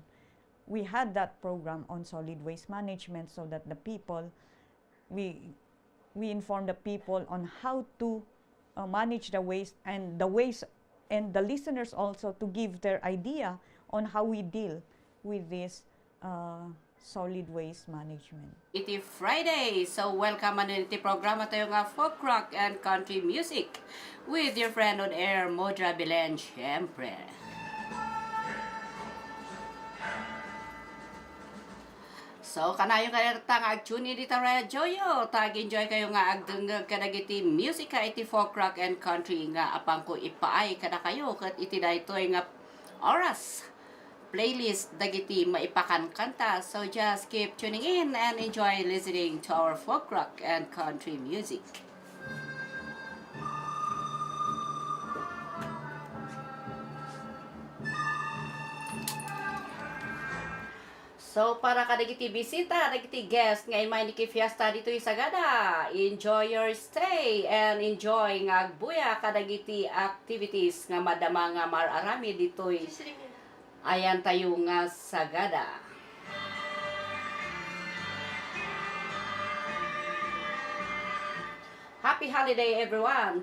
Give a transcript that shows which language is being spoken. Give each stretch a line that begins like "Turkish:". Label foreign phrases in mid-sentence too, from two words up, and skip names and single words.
English: We had that program on solid waste management so that the people, we inform the people on how to manage the waste, and the listeners also to give their idea on how we deal with this solid waste management.
Iloko: Iti Friday, so welcome na iti programa tayo nga
English: folk rock and country music with your friend on air,
Iloko: Modra Belen, syempre. So, kanayo kayo nga ag-
English: tune in
Iloko: dito radyo yo. Tag-enjoy kayo nga agdungag kadag iti music ka iti
English: folk rock and country
Iloko: nga apang ko ipaay kada kayo kat iti daytoy nga oras playlist dagiti maipakan kanta.
English: So just keep tuning in and enjoy listening to our folk rock and country music.
Iloko: So para kadagiti bisita, dagiti guest nga imay niki fiesta dito sa Sagada,
English: enjoy your stay and enjoy
Iloko: nga agbuya kadagiti activities nga madama nga mararami dito. Ayan tayo nga Sagada.
English: Happy holiday everyone.